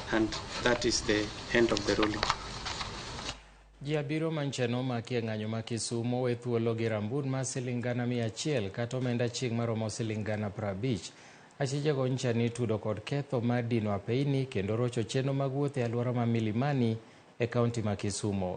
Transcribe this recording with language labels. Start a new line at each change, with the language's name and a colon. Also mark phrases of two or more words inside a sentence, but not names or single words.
English: And that is the end of the ruling.
Luo (Kenya and Tanzania): Ji abiro manchano makie ng'anyo ma Kisumu we thuolo gi rambun ma siling gana 100 kata omenda chieng' maromo siling gana 50. Achijego nyicha ni tudo kod ketho mar dino apeini kendo rocho chenro mag wuoth e alwora ma Milimani e kaunti ma Kisumu.